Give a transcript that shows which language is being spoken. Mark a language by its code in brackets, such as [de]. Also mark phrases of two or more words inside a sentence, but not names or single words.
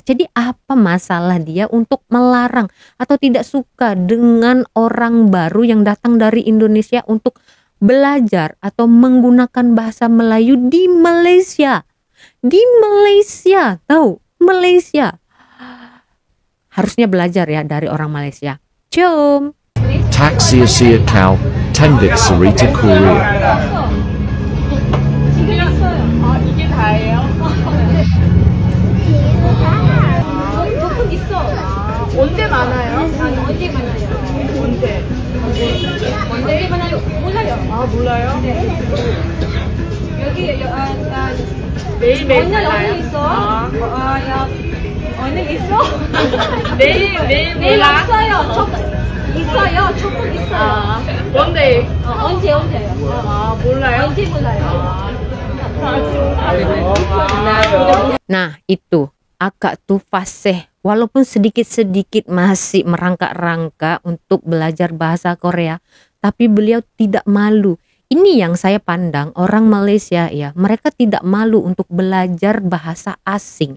[id] Jadi apa masalah dia untuk melarang atau tidak suka dengan orang baru yang datang dari Indonesia untuk belajar atau menggunakan bahasa Melayu di Malaysia? Di Malaysia, tahu? Malaysia. Harusnya belajar ya dari orang Malaysia. Cium. Taxi Asia Cow, Tendik Sarita Korea. [ko] 이게 다예요? 조금 있어. 언제 많아요? 언제 많아요? 언제? 언제 많아요? 몰라요. 아 몰라요? 네. 여기 매일매일 많아요? 있어? 언제 있어? 매일 몰라? 없어요. 있어요. 조금 있어요. 언제? 언제요? 몰라요? 언제 몰라요? [id] Nah itu agak tuh fasih, walaupun sedikit-sedikit masih merangkak-rangka untuk belajar bahasa Korea, tapi beliau tidak malu. Ini yang saya pandang orang Malaysia ya, mereka tidak malu untuk belajar bahasa asing.